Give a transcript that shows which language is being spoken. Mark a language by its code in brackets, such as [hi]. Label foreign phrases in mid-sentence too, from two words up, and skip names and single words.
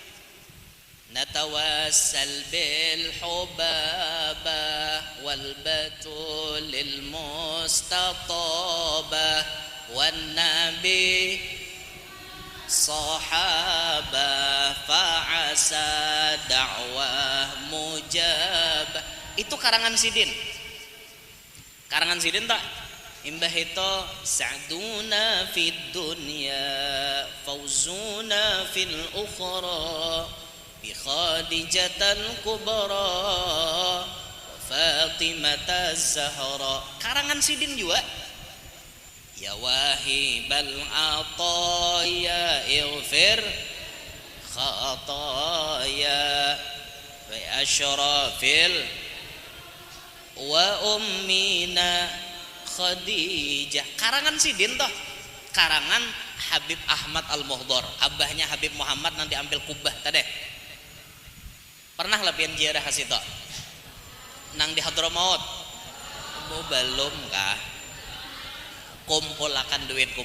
[ar] نتوسل بالحبابة والبتول المستطابة والنبي صحابة فعسى دعوة مجابة. [bjn] Itu karangan sidin. Karangan sidin tak? Imbah itu [ar] سعدنا في الدنيا فوزنا في الأخرى بخديجة الكبرى فاطمة الزهراء. [bjn] Karangan sidin juga. [ar] يا واهب العطايا اغفر خطايا وأشرف وأمنا خديجة. [bjn] Karangan sidin toh. Karangan Habib Ahmad Al-Muhdhar, abahnya Habib Muhammad nanti ambil kubah tadi. Pernah lapian ziarah hasito nang di Hadramaut? Belum kah? Kumpulakan duit.